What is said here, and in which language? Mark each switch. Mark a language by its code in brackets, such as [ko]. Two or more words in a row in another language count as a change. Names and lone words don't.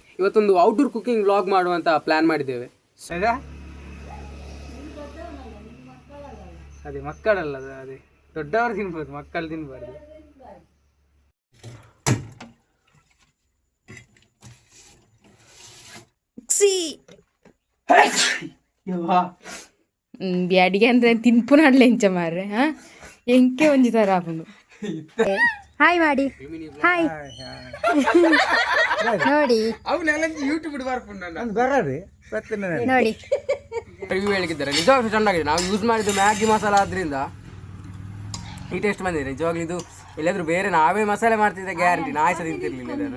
[kn] ಇವತ್ತೊಂದು [en] outdoor cooking vlog [kn] ಮಾಡುವಂತ ಪ್ಲಾನ್ ಮಾಡಿದ್ದೇವೆ. ಅದೇ ಮಕ್ಕಳಲ್ಲ, ಅದೇ ದೊಡ್ಡವರು ತಿನ್ಬೋದು, ಮಕ್ಕಳು ತಿನ್ಬಾರ್ದು. [tcy] ಬ್ಯಾಡಿಗೆ ಅಂದ್ರೆ ತಿನ್ಪುನಾಡ್ಲೆ ಇಂಚ ಮಾರ್ರೆ. ಎಂಕೆ ಒಂಜಿ ತರ ಆಪುಂಡು. [kn] ಹಾಯ್ ಮಾಡಿ, ಹಾಯ್ ನೋಡಿ ನೋಡಿ ರಿವ್ಯೂ ಹೇಳಿದ್ದಾರೆ. ನಿಜವಾಗ್ಲೂ ಚೆನ್ನಾಗಿದೆ. ನಾವು ಯೂಸ್ ಮಾಡಿದ್ದು ಮ್ಯಾಗಿ ಮಸಾಲ ಆದ್ರಿಂದ ಈ ಟೇಸ್ಟ್ ಬಂದಿದೆ. ನಿಜವಾಗ್ಲೂ ಇದು ಎಲ್ಲಾದ್ರೂ ಬೇರೆ ನಾವೇ ಮಸಾಲೆ ಮಾಡ್ತಿದ್ದೆ ಗ್ಯಾರಂಟಿ ನಾಯಿ ಸಹ ತಿಂತಿರ್ಲಿಲ್ಲ ಇದನ್ನು.